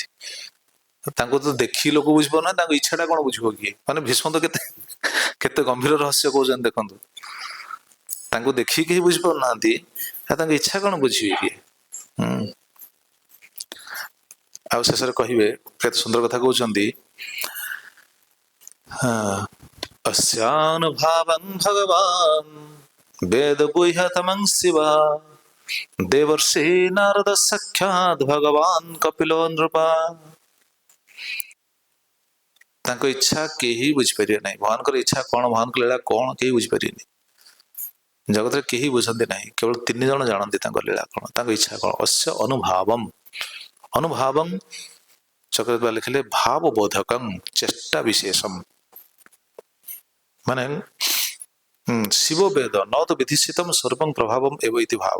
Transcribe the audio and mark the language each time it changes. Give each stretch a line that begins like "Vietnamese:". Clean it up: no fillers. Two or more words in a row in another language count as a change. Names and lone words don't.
Odia: ତାଙ୍କୁ ତ ଦେଖି ଲୋକ ବୁଝିପାରୁନାହାନ୍ତି, ତାଙ୍କ ଇଚ୍ଛାଟା କଣ ବୁଝିବ କିଏ? ମାନେ ଭୀଷ୍ମ ତ କେତେ କେତେ ଗମ୍ଭୀର ରହସ୍ୟ କହୁଛନ୍ତି ଦେଖନ୍ତୁ। ତାଙ୍କୁ ଦେଖିକି କେହି ବୁଝିପାରୁନାହାନ୍ତି, ତାଙ୍କ ଇଚ୍ଛା କଣ ବୁଝିବେ କିଏ? ଆଉ ଶେଷରେ କହିବେ, କେତେ ସୁନ୍ଦର କଥା କହୁଛନ୍ତି,
Sanskrit: अस्यानुभावं भगवान् वेद गुह्यतमं शिव देवर्षि नारद साक्षात् भगवान् कपिलो नृपा।
Odia: ତାଙ୍କ ଇଚ୍ଛା କେହି ବୁଝିପାରିବେ ନାହିଁ। ଭଗବାନଙ୍କର ଇଚ୍ଛା କଣ, ଭଗବାନଙ୍କ ଲୀଳା କଣ, କେହି ବୁଝିପାରିବେନି। ଜଗତରେ କେହି ବୁଝନ୍ତି ନାହିଁ, କେବଳ 3 ଜଣ ଜାଣନ୍ତି ତାଙ୍କ ଲୀଳା କଣ, ତାଙ୍କ ଇଚ୍ଛା କଣ।
Sanskrit: ଅସ୍ୟ ଅନୁଭାବମ୍, ଅନୁଭାବଂ ଚକ୍ରବର୍ତ୍ତୀ ଲେଖିଲେ ଭାବ ବୋଧକଂ ଚେଷ୍ଟା ବିଶେଷମ୍, ମାନେ ଶିବ ବେଦ ନ ତ ବିଧିଷିତମ୍ ସର୍ବଂ ପ୍ରଭାବମ୍ ଏବ ଇତି ଭାବ।